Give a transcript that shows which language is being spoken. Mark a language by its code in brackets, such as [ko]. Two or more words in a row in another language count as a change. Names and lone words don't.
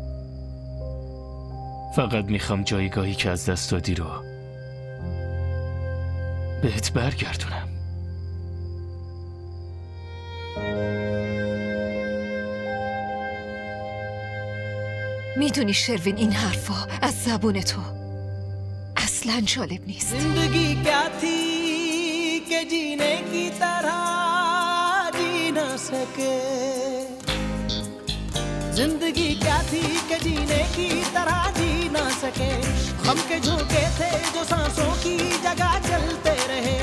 [fa] فقط میخوام جایگاهی که از دست دادی رو بهت برگردونم. میدونی شروین این حرفا از زبون تو اصلاً جالب نیست. [ur] زندگی کیا تھی کہ جینے کی طرح جی نہ سکے. زندگی کیا تھی کہ جینے کی طرح جی نہ سکے. غم کے جھونکے تھے جو سانسوں کی جگہ چلتے رہے.